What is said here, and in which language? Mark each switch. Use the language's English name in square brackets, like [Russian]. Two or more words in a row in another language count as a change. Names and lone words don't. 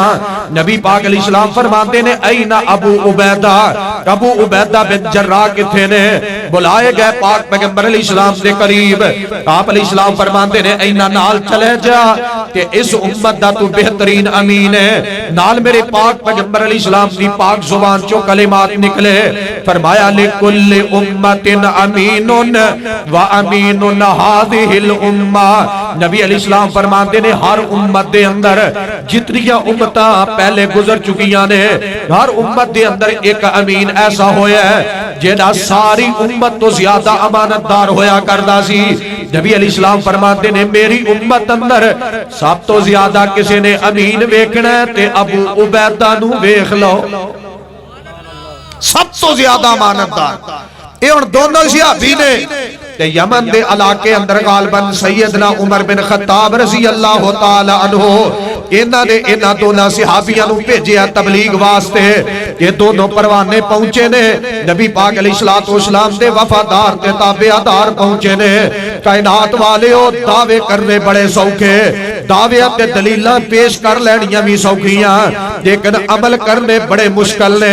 [Punjabi] ਨਬੀ ਪਾਕ ਅਲੈਹਿੱਸਲਾਮ ਫ਼ਰਮਾਤੇ ਨੇ ਐਨਾ ਅਬੂ ਉਬੈਦਾ ਬਿਨ ਜੱਰਾਹ ਕਿੱਥੇ ਨੇ? [Hindi] बुलाए गए पाक पैगंबर अलैहिस्सलाम के करीब। [Punjabi] ਆਪ ਅਲੈਹਿੱਸਲਾਮ ਫ਼ਰਮਾਤੇ ਨੇ ਐਨਾ ਨਾਲ ਚੱਲੇ ਜਾ ਕਿ ਇਸ ਉੱਮਤ ਦਾ ਤੂ ਬਿਹਤਰੀਨ ਅਮੀਨ ਹੈ। ਨਾਲ ਮੇਰੇ ਪਾਕ ਪੈਗ਼ੰਬਰ ਅਲੈਹਿੱਸਲਾਮ ਦੀ ਪਾਕ ਜ਼ੁਬਾਨ ਚੋਂ ਕਲਿਮਾਤ ਨਿਕਲੇ। [Arabic] फरमाया لكل أمة أمين و أمين هذه الأمة. [Punjabi] ਨਬੀ ਅਲੈਹਿੱਸਲਾਮ ਫ਼ਰਮਾਤੇ ਨੇ ਹਰ ਉੱਮਤ ਦੇ ਅੰਦਰ ਜਿਤਨੀਆਂ ਉੱਮਤਾਂ ਪਹਿਲੇ ਗੁਜ਼ਰ ਚੁਕੀਆਂ ਨੇ ਹਰ ਉੱਮਤ ਦੇ ਅੰਦਰ ਇੱਕ ਅਮੀਨ ਐਸਾ ਹੋਇਆ ਹੈ ਜਿਹੜਾ ਸਾਰੀ ਉੱਮਤ ਤੋਂ ਜ਼ਿਆਦਾ ਅਮਾਨਤਦਾਰ ਹੋਇਆ ਕਰਦਾ ਸੀ। ਨਬੀ ਅਲੈਹਿੱਸਲਾਮ ਫ਼ਰਮਾਤੇ ਨੇ ਮੇਰੀ ਉੱਮਤ ਅੰਦਰ ਸਭ ਤੋਂ ਜ਼ਿਆਦਾ ਕਿਸੀ ਨੇ ਅਮੀਨ ਵੇਖਣਾ ਹੈ ਤੇ ਅਬੂ ਉਬੈਦਾ ਨੂੰ ਵੇਖ ਲੋ। ਸਭ ਤੋਂ ਜ਼ਿਆਦਾ ਅਮਾਨਤਦਾਰ ਯੇ ਹੁਣ ਦੋਨੋਂ ਸਹਾਬੀ ਨੇ ਤੇ ਯਮਨ ਦੇ ਇਲਾਕੇ ਅੰਦਰ ਗ਼ਾਲਬਨ ਸੱਯਦਨਾ ਉਮਰ ਬਿਨ ਖ਼ੱਤਾਬ [Arabic] رضي الله تعالى عنه [Punjabi] ਇਨ੍ਹਾਂ ਨੇ ਇਨ੍ਹਾਂ ਦੋਨੋਂ ਸਹਾਬੀਆਂ ਨੂੰ ਭੇਜਿਆ ਤਬਲੀਗ਼ ਵਾਸਤੇ। ਯੇ ਦੋਨੋਂ ਪਰਵਾਨੇ ਪਹੁੰਚੇ ਨੇ ਨਬੀ ਪਾਕ [Arabic] عليه الصلاة والسلام [Punjabi] ਦੇ ਵਫ਼ਾਦਾਰ ਤੇ ਤਾਬੇਦਾਰ ਪਹੁੰਚੇ ਨੇ। ਕਾਇਨਾਤ ਵਾਲੇ ਓ ਦਾਅਵੇ ਕਰਨੇ ਬੜੇ ਸੌਖੇ ਦਾਅਵੇ ਤੇ ਦਲੀਲਾਂ ਪੇਸ਼ ਕਰ ਲੈਣੀਆਂ ਭੀ ਸੌਖੀਆਂ ਲੇਕਿਨ ਅਮਲ ਕਰਨੇ ਬੜੇ ਮੁਸ਼ਕਿਲ ਨੇ।